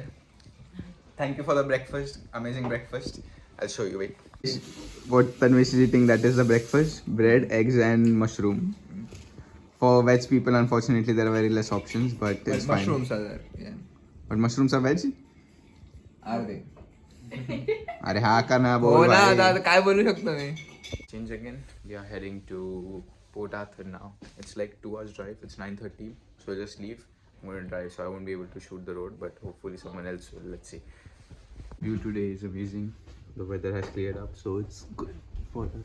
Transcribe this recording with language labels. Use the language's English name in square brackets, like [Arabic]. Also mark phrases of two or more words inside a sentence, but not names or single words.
[English] Thank you for the breakfast. Amazing breakfast. I'll show you. Wait. What Tanvesh is eating, that is the breakfast. Bread, eggs and mushroom. For veg people, unfortunately, there are very less options, but it's fine. Mushrooms are there. Yeah. But mushrooms are veg? Are they? [Hindi] अरे हाँ करना [Marathi] हो बोल ना भाई. आता काय बोलू शकतो मी. [English] Change again. We are heading to Port Arthur now. It's like 2 hours drive. It's 9:30. So I'll just leave. I'm going to drive, so I won't be able to shoot the road, but hopefully someone else will. Let's see. View today is amazing. The weather has cleared up, so it's good for us.